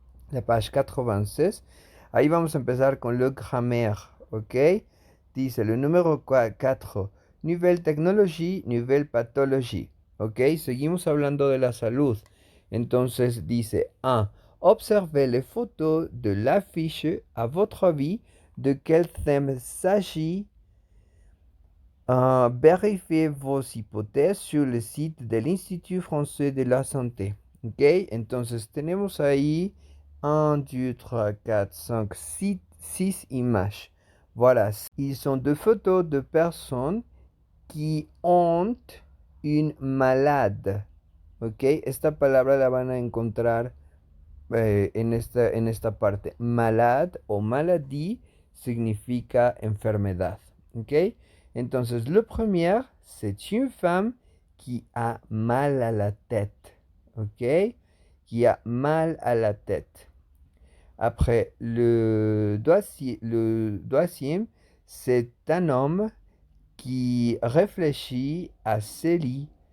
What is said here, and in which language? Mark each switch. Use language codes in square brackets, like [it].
[es] La page 86. Ahí vamos a empezar con le grammaire. [fr] Ok, [es] dice le número 4. [fr] Nouvelle technologie, nouvelle pathologie. [es] Ok, seguimos hablando de la salud. Entonces dice [fr] 1. Observez les photos de l'affiche. À votre avis, de quel thème s'agit? Vérifiez vos hypothèses sur le site de l'Institut français de la santé. [es] Ok, entonces tenemos ahí 1, 2, 3, 4, 5, 6 images. [fr] Voilà, ils sont deux photos de personnes qui ont une malade. [es] Ok, esta palabra la van a encontrar en esta parte. Malade o maladie significa enfermedad. [fr] Ok, entonces le premier, c'est une femme qui a mal à la tête. Ok, qui a mal à la tête. Après, le deuxième, c'est un homme qui réfléchit à ses lits.